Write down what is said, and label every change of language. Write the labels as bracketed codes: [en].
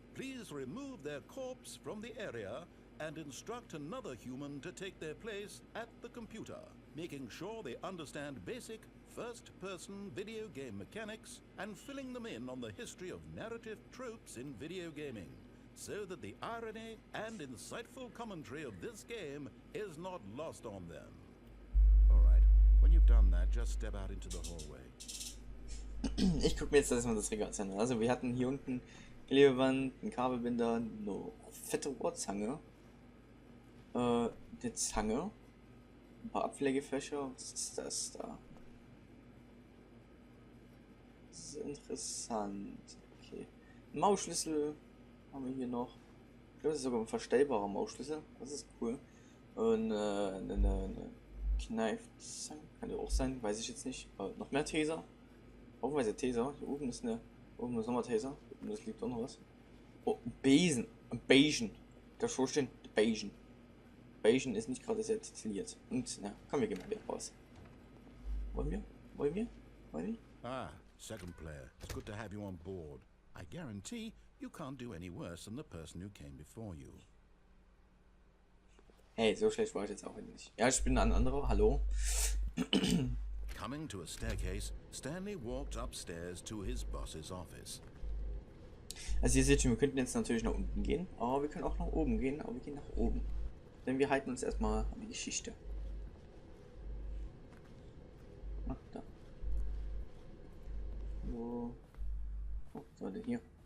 [en] Please remove their corpse from the area and instruct another human to take their place at the computer, making sure they understand basic first-person video game mechanics and filling them in on the history of narrative tropes in video gaming, so that the irony and insightful commentary of this game is not lost on them. All right, when you've done that, just step out into the hallway. [de] Ich gucke mir jetzt erstmal das Regal an. Also wir hatten hier unten Klebeband, einen Kabelbinder, eine fette Rohrzange, eine Zange, ein paar Abpflegefächer. Was ist das da? Das ist interessant. Okay. Ein Mausschlüssel haben wir hier noch. Ich glaube, das ist sogar ein verstellbarer Mausschlüssel. Das ist cool. Und eine Kneifzange. Kann ja auch sein, weiß ich jetzt nicht. Noch mehr Taser. Haufenweise Taser. Hier oben ist nochmal Taser. Und das liegt auch noch was. Oh, Besen. Ein Besen. Da schon stehen Besen. Besen ist nicht gerade sehr tituliert. Und, na, komm, wir gehen mal wieder raus. Wollen wir? [en] Ah, second player. It's good to have you on board. I guarantee you can't do any worse than the person who came before you. [de] Hey, so schlecht war ich jetzt auch nicht. Ja, ich bin ein anderer. Hallo. [en] Coming to a staircase, Stanley walked upstairs to his boss's office. [de] Also ihr seht schon, wir könnten jetzt natürlich nach unten gehen, aber wir können auch nach oben gehen, aber wir gehen nach oben. Denn wir halten uns erstmal an die Geschichte. Ach, da. Wo? Oh, so, denn hier.